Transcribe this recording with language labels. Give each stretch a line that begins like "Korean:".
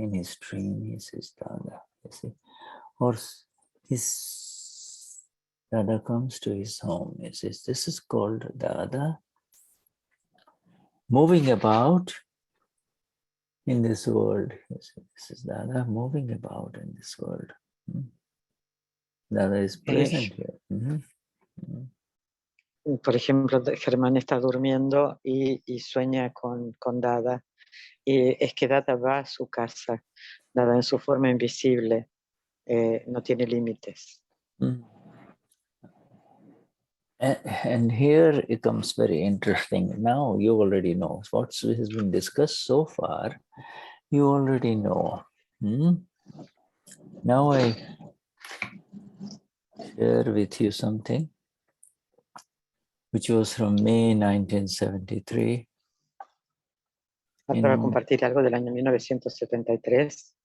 English: In his dream, he sees Dada, you see. Or his Dada comes to his home. He says, this is called Dada moving about in this world. This is Dada moving about in this world. Dada is present here.
Spanish: Por ejemplo, Germán está durmiendo y sueña con Dada. Y es que Dada va a su casa. Dada en su forma invisible no tiene límites. Mm.
English: And here it comes very interesting. Now you already know what has been discussed so far. You already know. Now I share with you something which was from May 1973.
Spanish: Ahora voy a compartir algo del año 1973.